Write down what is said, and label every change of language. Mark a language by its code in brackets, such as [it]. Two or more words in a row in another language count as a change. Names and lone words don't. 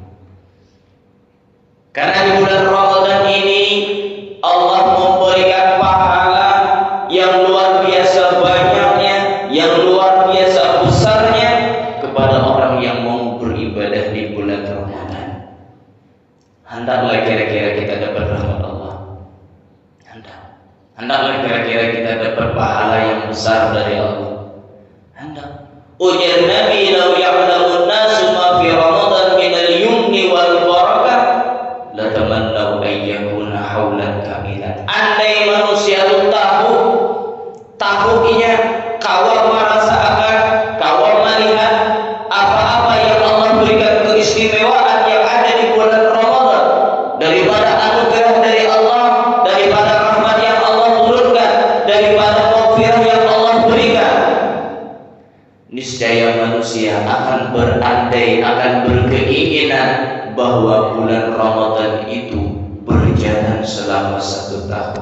[id] Karena di bulan Ramadan ini Allah memberikan pahala yang luar biasa banyaknya, yang luar biasa besarnya kepada orang yang mau beribadah di bulan Ramadan. Hendaklah kira-kira kita dapat rahmat Allah. Hendaklah kira-kira kita dapat pahala yang besar dari Allah. Hendak. [bjn] Ujar Nabi, [ar] "لو يعلم الناس ما في رمضان من اليمن والبركة لتمنوا أن يكون حولا كاملا." [bjn] Andai manusia itu tahu inya, kawal merasakan, kawal melihat apa-apa yang [id] Allah berikan keistimewaan yang ada di bulan Ramadan, daripada anugerah dari Allah, daripada rahmat yang Allah turunkan, daripada maghfirah yang Allah berikan, niscaya manusia akan berandai, akan berkeinginan bahwa bulan Ramadan itu berjalan selama 1 tahun.